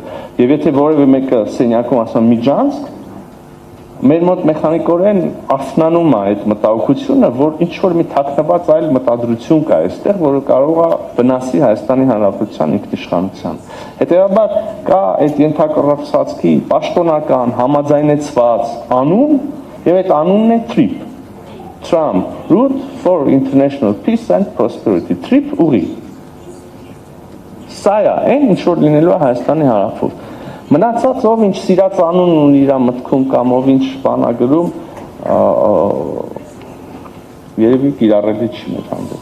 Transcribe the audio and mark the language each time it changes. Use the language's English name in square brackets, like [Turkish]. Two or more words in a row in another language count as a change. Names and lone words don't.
[Armenian] եւ եթե որևէ մեկը սենյակում ասում միջանցք, մեր մոտ մեխանիկորեն աշնանում է այդ մտահոգությունը, որ ինչ որ մի թաքնված այլ մտադրություն կա այստեղ, որը կարող է վնասի Հայաստանի Հանրապետության ինքնիշխանության։ Հետևաբար կա այդ ենթակառուցվածքի պաշտոնական համաձայնեցված անուն եւ այդ անունն է TRIP, Trump Route for International Peace and Prosperity, TRIP ուղի։ Սա է այն, ինչ որ լինելու է Հայաստանի հարավում։ Մնացած ով ինչ սիրած անուն ունի իր մտքում կամ ով ինչ բան ա գրում, երևի կիրառելի չի մեր հանդեպ։